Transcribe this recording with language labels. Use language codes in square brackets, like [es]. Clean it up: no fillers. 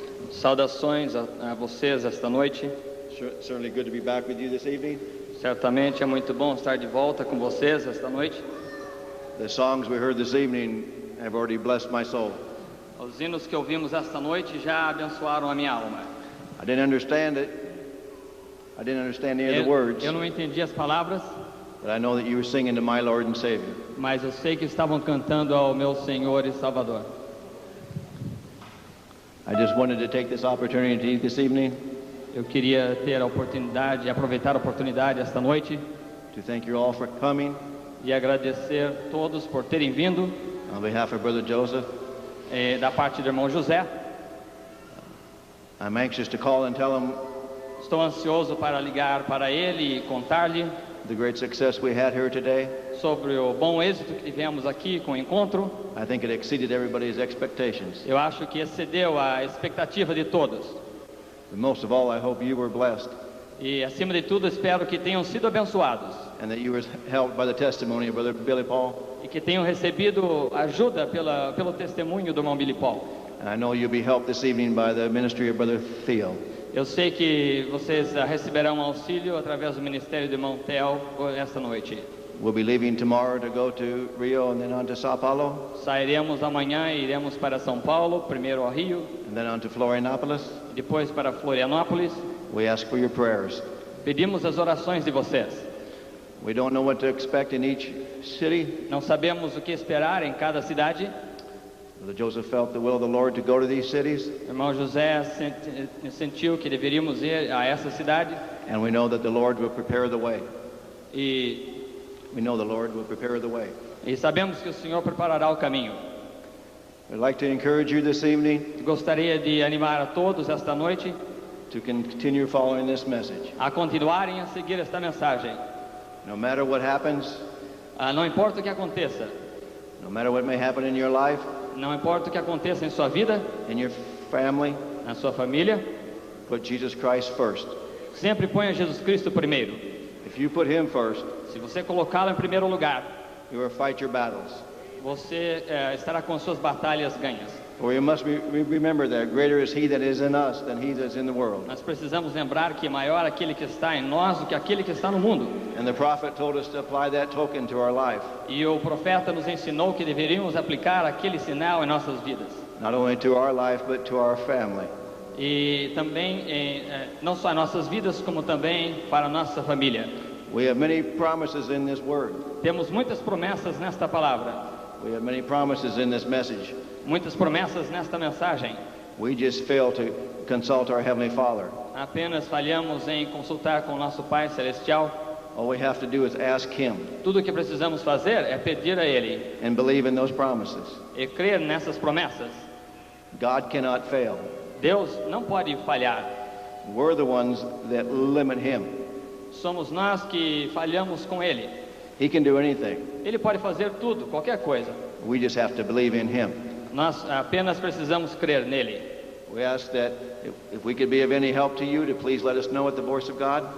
[pt] Saudações a vocês esta noite. [en] Certainly good to be back with you this evening. [pt] Certamente é muito bom estar de volta com vocês esta noite. [en] The songs we heard this evening have already blessed my soul. [pt] Os hinos que ouvimos esta noite já abençoaram a minha alma. [en] I didn't understand it. I didn't understand any of the words. [pt] Eu não entendi as palavras, [en] But I know that you were singing to my Lord and Savior. [pt] mas eu sei que estavam cantando ao meu Senhor e Salvador. [en] I just wanted to take this opportunity this evening [pt] Eu queria ter a oportunidade, aproveitar a oportunidade esta noite [en] to thank you all for coming. [pt] e agradecer todos por terem vindo, [en] On behalf of Brother Joseph, [pt] da parte do irmão José. [en] I'm anxious to call and tell him [pt] Estou ansioso para ligar para ele e contar-lhe [en] the great success we had here today. [pt] sobre o bom êxito que tivemos aqui com o encontro. [en] I think it exceeded everybody's expectations. [pt] Eu acho que excedeu a expectativa de todos. [en] But most of all, I hope you were blessed [pt] E, acima de tudo, espero que tenham sido abençoados [en] and that you were helped by the testimony of Brother Billy Paul. [pt] e que tenham recebido ajuda pelo testemunho do irmão Billy Paul. [en] And I know you'll be helped this evening by the ministry of Brother Theo. [pt] Eu sei que vocês receberão auxílio através do ministério do irmão Theo esta noite. [en] We'll be leaving tomorrow to go to Rio and then on to Sao Paulo [pt] Sairemos amanhã e iremos para São Paulo, primeiro ao Rio, [en] and then on to Florianopolis. [pt] depois para Florianópolis. [en] We ask for your prayers. [pt] Pedimos as orações de vocês. [en] We don't know what to expect in each city. [pt] Não sabemos o que esperar em cada cidade. [en] Brother Joseph felt the will of the Lord to go to these cities, [pt] O irmão José sentiu que deveríamos ir a essa cidade [en] and we know that the Lord will prepare the way. [pt] e [en] We know the Lord will prepare the way. [pt] sabemos que o Senhor preparará o caminho. [en] We'd like to encourage you this evening [pt] Gostaria de animar a todos esta noite [en] to continue following this message. [pt] a continuarem a seguir esta mensagem. [en] No matter what happens, [pt] Não importa o que aconteça, [en] no matter what may happen in your life, [pt] não importa o que aconteça em sua vida, [en] in your family, [pt] na sua família, [en] put Jesus Christ first. [pt] sempre ponha Jesus Cristo primeiro. [en] If you put Him first, [pt] Se você colocá-lo em primeiro lugar, [en] you will fight your battles. [pt] você estará com suas batalhas ganhas. [en] For you must remember that greater is He that is in us than He that is in the world. [pt] Nós precisamos lembrar que maior aquele que está em nós do que aquele que está no mundo. [en] And the prophet told us to apply that token to our life, [pt] E o profeta nos ensinou que deveríamos aplicar aquele sinal em nossas vidas. [en] not only to our life but to our family. [pt] E também, não só em nossas vidas, como também para a nossa família. [en] We have many promises in this word. [pt] Temos muitas promessas nesta palavra, [en] We have many promises in this message. [pt] muitas promessas nesta mensagem. [en] We just fail to consult our Heavenly Father. [pt] Apenas falhamos em consultar com o nosso Pai Celestial. [en] All we have to do is ask Him [pt] Tudo o que precisamos fazer é pedir a Ele [en] and believe in those promises. [pt] e crer nessas promessas. [en] God cannot fail. [pt] Deus não pode falhar. [en] We're the ones that limit Him. [pt] Somos nós que falhamos com Ele. [en] He can do anything. [pt] Ele pode fazer tudo, qualquer coisa. [en] We just have to believe in Him. [pt] Nós apenas precisamos crer nele. [en] We ask that if we could be of any help to you, to please let us know at the voice of God.